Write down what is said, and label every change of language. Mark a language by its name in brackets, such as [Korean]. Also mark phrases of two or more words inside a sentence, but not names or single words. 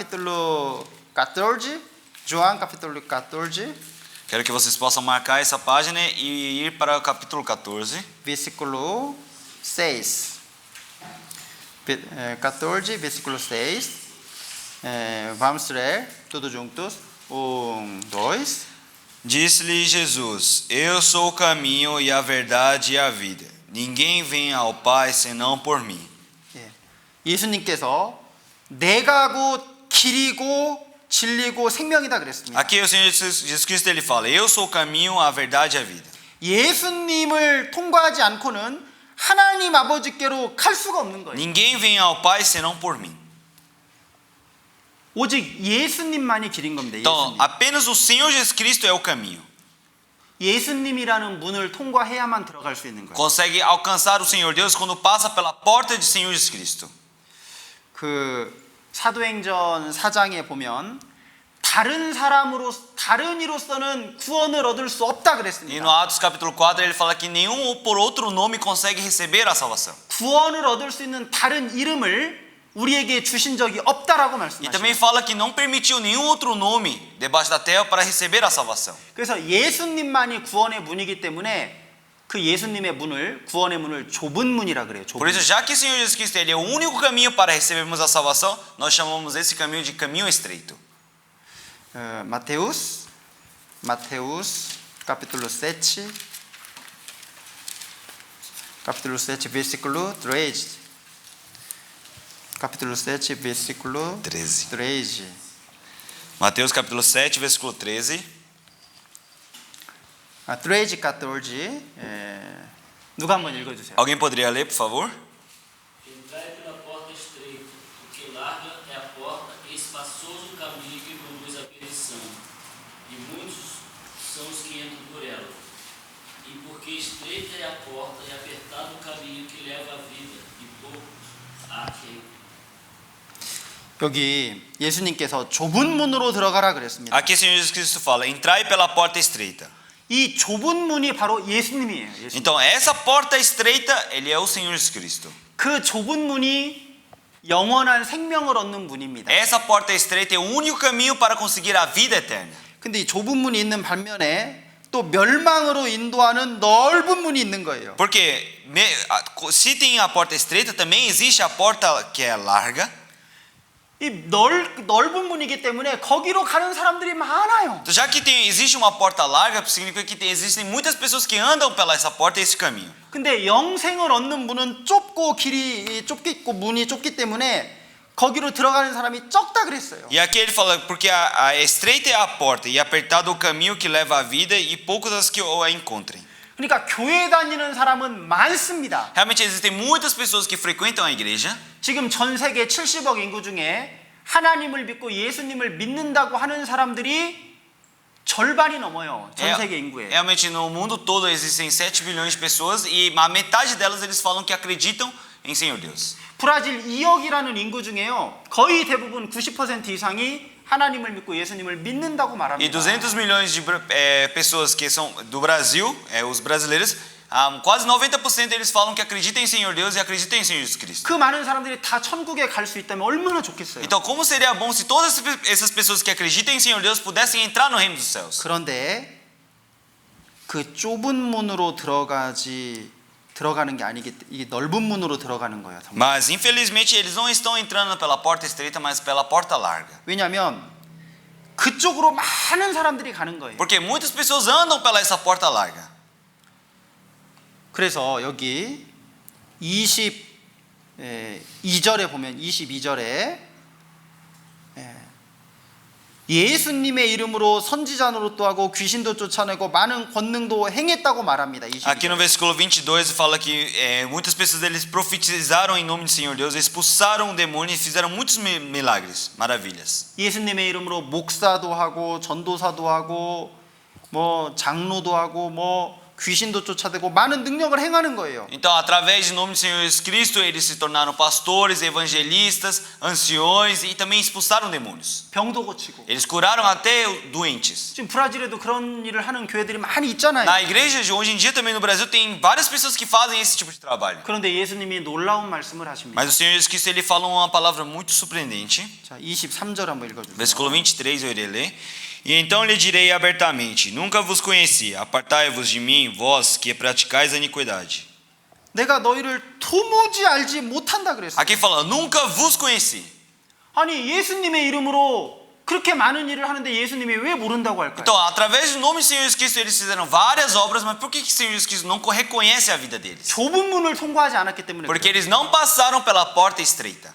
[Korean] 여기 책갈피 해두시고 [Portuguese] capítulo 14 João capítulo 14, Quero que vocês possam marcar essa página e ir para o capítulo 14. versículo 6. 14, versículo 6. Vamos ler todos juntos. 1, 2. Disse-lhe Jesus: Eu sou o caminho e a verdade e a vida. Ninguém vem ao Pai senão por mim. [Korean] 예수님께서 내가 곧 길이고 진리고 생명이다 그랬습니다. [Portuguese] Aqui o Senhor Jesus Cristo ele fala: Eu sou o caminho, a verdade e a vida. [Korean] 예수님을 통과하지 않고는 하나님 아버지께로 갈 수가 없는 거예요. [Portuguese] Ninguém vem ao Pai senão por mim. [Korean] 오직 예수님만이 길인 겁니다. [Portuguese] Então, [Korean] 예수님. [Portuguese] apenas o Senhor Jesus Cristo é o caminho. [Korean] 예수님이라는 문을 통과해야만 들어갈 수 있는 거예요. [Portuguese] Consegue alcançar o Senhor Deus quando passa pela porta de Senhor Jesus Cristo. [Korean] 그 사도행전 4장에 보면 다른 이로서는 구원을 얻을 수 없다 [Portuguese] E no [Korean] 그랬습니다. [Portuguese] Atos capítulo 4 ele fala que nenhum ou por outro nome consegue receber a salvação. [Korean] 구원을 얻을 수 있는 다른 이름을 우리에게 주신 적이 없다라고 [Portuguese] E também [Korean] 말씀하셨어요. [Portuguese] fala que não permitiu nenhum outro nome debaixo da terra para receber a salvação. [Korean] 그래서 예수님만이 구원의 문이기 때문에 그 예수님의 문을 구원의 문을 좁은 문이라 그래요. 좁은 [Portuguese] Por isso, já que o Senhor Jesus Cristo ele é o único caminho para recebermos a salvação, nós chamamos esse caminho de caminho estreito. Mateus capítulo 7 versículo 3. Capítulo 7 versículo 13. 13. Mateus capítulo 7, versículo 13. 13, 14. [Korean] 누가 한번 읽어주세요. [Portuguese] Alguém poderia ler, por favor? Entrai pela porta estreita, porque larga é a porta e espaçoso o caminho que conduz à perdição, e muitos são os que entram por ela. E porque estreita é a porta e apertado o caminho que leva à vida, e poucos há que [Korean] 여기 예수님께서 좁은 문으로 들어가라 그랬습니다. [Portuguese] Aqui o Senhor Jesus Cristo fala: entrai pela porta estreita. [Korean] 이 좁은 문이 바로 예수님이에요. 예수님. [Portuguese] Então, essa porta estreita, ele é o Senhor Jesus Cristo. [Korean] 그 좁은 문이 영원한 생명을 얻는 문입니다. [Portuguese] Essa porta estreita é o único caminho para conseguir a vida eterna. [Korean] 근데 이 좁은 문이 있는 반면에 또 멸망으로 인도하는 넓은 문이 있는 거예요. [Portuguese] Porque se tem a porta estreita, também existe a porta que é larga. [Korean] 이 넓은 문이기 때문에 거기로 가는 사람들이 많아요. [Portuguese] Então, já que existe uma porta larga, significa que existem muitas pessoas que andam pela essa porta e esse caminho. [Korean] 근데 영생을 얻는 문은 좁고 길이 좁고 문이 좁기 때문에 거기로 들어가는 사람이 적다 그랬어요. [Portuguese] E aqui ele fala, porque a estreita é a porta e apertado o caminho que leva à vida e poucos as que a encontrem. [Korean] 그러니까 교회 다니는 사람은 많습니다. [Portuguese] Realmente existem muitas pessoas que frequentam a igreja. [Korean] 지금 전 세계 70억 인구 중에 하나님을 믿고 예수님을 믿는다고 하는 사람들이 절반이 넘어요. 전 세계 인구에. [Portuguese] Realmente no mundo todo existem 7 bilhões de pessoas e a metade delas eles falam que acreditam em Senhor Deus. [Korean] 브라질 2억이라는 인구 중에요. 거의 대부분 90% 이상이 하나님을 믿고 예수님을 믿는다고 [Portuguese] E [Korean] 말합니다. [Portuguese] 200 milhões de pessoas que são do Brasil, os brasileiros, quase 90% eles falam que acreditam em Senhor Deus e acreditam em Senhor Jesus Cristo. [Korean] 그 많은 사람들이 다 천국에 갈 수 있다면 얼마나 좋겠어요. [Portuguese] Então, como seria bom se todas essas pessoas que acreditam em Senhor Deus pudessem entrar no reino dos céus? [Korean] 그런데 그 좁은 문으로 들어가는 게 아니기 이 넓은 문으로 들어가는 거예요. 정말. [Portuguese] Mas infelizmente eles não estão entrando pela porta estreita, mas pela porta larga. [Korean] 왜냐하면 그쪽으로 많은 사람들이 가는 거예요. [Portuguese] Porque muitas pessoas andam pela essa porta larga. [Korean] 그래서 여기 22절에 보면 22절에 예수님의 이름으로 선지자 노릇도 하고 귀신도 쫓아내고 많은 권능도 행했다고 말합니다. [Portuguese] Aqui no [Korean] 22절. [Portuguese] versículo 22 fala que muitas pessoas eles profetizaram em nome do Senhor Deus, expulsaram o demônio e fizeram muitos milagres, maravilhas. [Korean] 예수님의 이름으로 목사도 하고 전도사도 하고 뭐 장로도 하고 뭐 귀신도 쫓아내고 많은 능력을 행하는 거예요. [Portuguese] Então, através do nome do Senhor Jesus Cristo, eles se tornaram pastores, evangelistas, anciões e também expulsaram demônios. [Korean] 병도 고치고. [Portuguese] Eles curaram até doentes. [Korean] 지금 브라질에도 그런 일을 하는 교회들이 많이 있잖아요. [Portuguese] Na igreja de hoje em dia também no Brasil tem várias pessoas que fazem esse tipo de trabalho. [Korean] 그런데 예수님이 놀라운 말씀을 하십니다. [Portuguese] Mas o Senhor Jesus Cristo ele fala uma palavra muito surpreendente. [Korean] 자, 23절 한번 읽어주세요. [Portuguese] Versículo 23 eu irei ler. E então lhe direi abertamente: Nunca vos conheci, apartai-vos de mim, vós que praticais a iniquidade. [Korean] 내가 너희를 도무지 알지 못한다 그랬어요. [Portuguese] Aqui fala, nunca vos conheci. [Korean] 아니 예수님의 이름으로 그렇게 많은 일을 하는데 예수님이 왜 모른다고 할까요? [Portuguese] Então, através do nome do Senhor Jesus Cristo, eles fizeram várias obras, mas por que o Senhor Jesus Cristo não reconhece a vida deles? [Korean] 좁은 문을 통과하지 않았기 때문에 [Portuguese] Porque [Korean] 그래요. [Portuguese] eles não passaram pela porta estreita.